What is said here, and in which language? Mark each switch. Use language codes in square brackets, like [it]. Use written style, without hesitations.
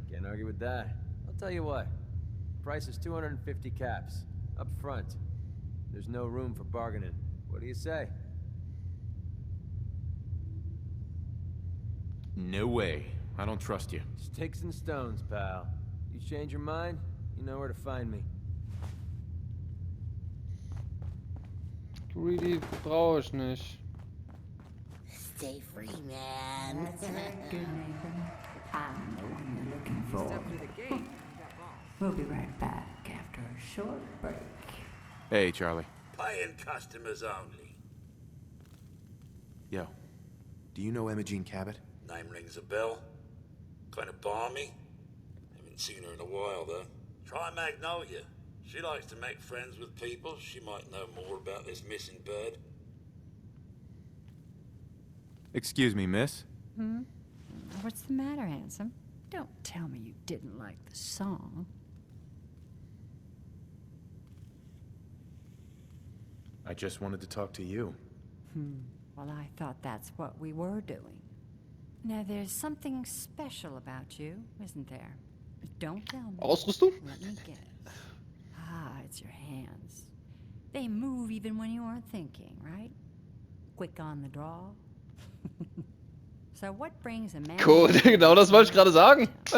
[en] Can't argue with that. I'll tell you what. Price is 250 caps. Up front. There's no room for bargaining. What do you say? No way. I don't trust you. Sticks and stones, pal. You change your mind, you know where to find me. [de] Greedy brauche ich nicht. [en] Stay free, man. That's right, good neighbor. I'm the one you're looking for. We'll be right back after a short break. Hey, Charlie. Paying customers only. Yo. Do you know Imogene Cabot? Name rings a bell. Kind of balmy. Haven't seen her in a while, though. Try Magnolia. She likes to make friends with people. She might know more about this missing bird. Excuse me, miss? Hmm? What's the matter, handsome? Don't tell me you didn't like the song. I just wanted to talk to you. Well, I thought that's what we were doing. Now, there's something special about you, isn't there? Don't tell me. [de] Ausrüstung? [en] Let me guess. Ah, it's your hands. They move even when you aren't thinking, right? Quick on the draw. So what brings a man... [de] Cool, genau das wollte ich gerade sagen.